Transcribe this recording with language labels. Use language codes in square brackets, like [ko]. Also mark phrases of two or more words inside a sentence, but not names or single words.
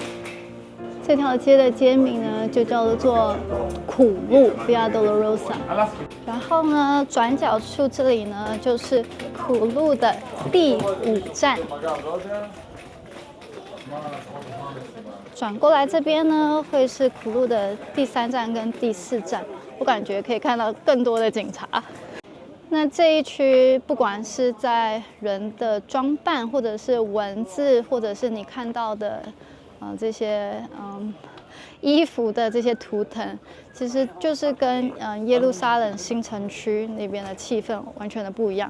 [zh] 這條街的街名呢，就叫做苦路 Via Dolorosa。然後呢，轉角處這裡呢，就是苦路的第5站。轉過來這邊呢，會是苦路的第3站跟第4站。我感覺可以看到更多的警察。那這一區，不管是在人的裝扮，或者是文字，或者是你看到的這些衣服的這些圖騰，其實就是跟耶路撒冷新城區那邊的氣氛完全的不一樣。